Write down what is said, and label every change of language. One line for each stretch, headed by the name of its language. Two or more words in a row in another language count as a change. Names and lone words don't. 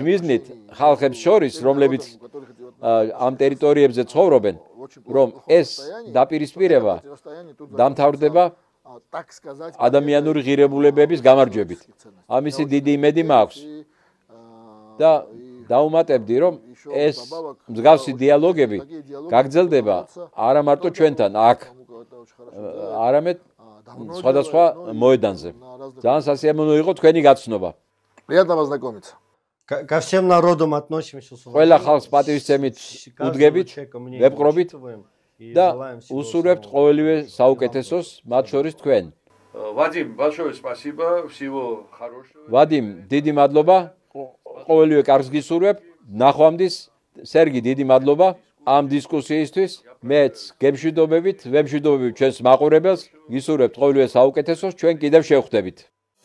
Georgian: მიზნით ხალხებს შორის რომლებიც ამ ტერიტორიებზე ცხოვრობენ რომ ეს დაპირისპირება დამთავრდება ადამიანური ღირებულებების გამარჯვებით ამისი დიდი იმედი მაქვს და დაუმატებდი რომ ეს მსგავსი დიალოგები გაგრძელდება არა მარტო ჩვენთან აქ არამედ სხვადასხვა მოედანზე ძალიან სასიამოვნო იყო თქვენი გაცნობა
Russian: приятно познакомиться ко всем народам относимся
Georgian: ყველა ხალხს პატივისცემით უდგებით ვეპყრობით და უსურვებთ ყოველივე საუკეთესოს მათ შორის თქვენ
Russian: Вадим, большое спасибо, всего хорошего. Вадим,
Georgian: დიდი მადლობა, ყოველივე კარგს გისურვებ. ნახვამდის, სერგი, დიდი მადლობა ამ დისკუსიისთვის. მეც გემშვიდობებით, ვემშვიდობებით ჩვენს მაყურებელს, გისურვებთ ყოველივე საუკეთესოს, ჩვენ კიდევ შევხვდებით.